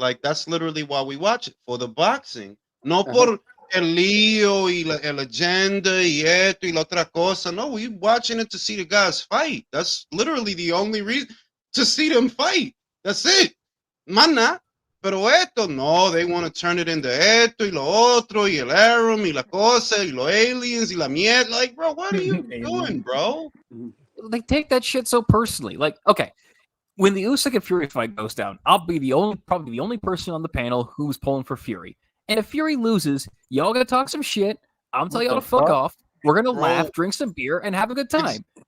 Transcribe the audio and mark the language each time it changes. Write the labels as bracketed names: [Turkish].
[English] Like, that's literally why we watch it, for the boxing. [Spanish] No por el lío y la agenda y esto y la otra cosa. [English] No, we watching it to see the guys fight. That's literally the only reason, to see them fight. That's it. Mana. [Spanish] Pero esto, no, [English] they want to turn it into [Spanish] esto y lo otro y el Aram y la cosa y los aliens y la mierda. [English] Like, bro, what are you doing, bro? They take that shit so personally. Like, okay, when the Usyk and Fury fight goes down, I'll be probably the only person on the panel who's pulling for Fury. And if Fury loses, y'all gonna talk some shit. I'm telling y'all to fuck off. We're gonna laugh, drink some beer, and have a good time.